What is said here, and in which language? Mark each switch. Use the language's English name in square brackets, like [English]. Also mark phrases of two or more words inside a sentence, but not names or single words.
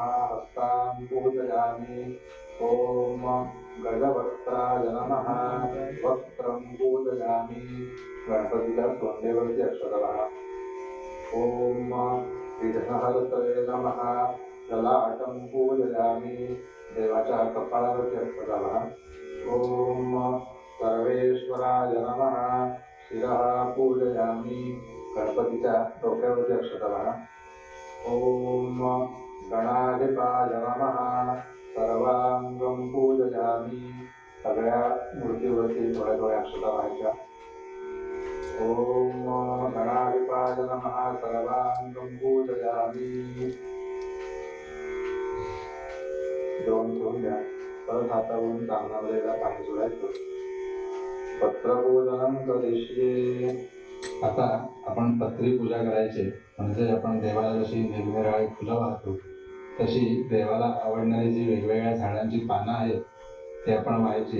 [Sanskrit] हस्तान् पूजयामि. ओम गजवक्त्राय नमः. वक्त्रं पूजयामि. [Marathi] गणपतीच्या सोंडेवरती अक्षता वाहा. [Sanskrit] ओम विघ्नहर्तये नमः. ललाटं पूजयामि. [Marathi] देवाच्या कपाळावरती अक्षता वाहा. [Sanskrit] ओम सर्वेश्वराय नमः. शिरः पूजयामि. [Marathi] गणपतीच्या डोक्यावरती अक्षता वाहा. [Sanskrit] ओम गणाधिपाय नमः. सर्वांगं पूजयामि. [Marathi] सगळ्या मूर्तीवरती थोड्या थोड्या अक्षता व्हायच्या. [Sanskrit] ओम गणाधिपाय नमः. सर्वांगं पूजयामि. [Marathi] जेवण घेऊन द्या. परत हातावरून कामनामध्ये पाणी सोडायचं. [Sanskrit] पत्रपूजनं करिष्ये. [Marathi] आता आपण पत्री पूजा करायची. म्हणजे आपण देवाला जशी निरनिराळी फुलं वाहतो तशी देवाला आवडणारी जी वेगवेगळ्या झाडांची पानं आहेत ते आपण व्हायची.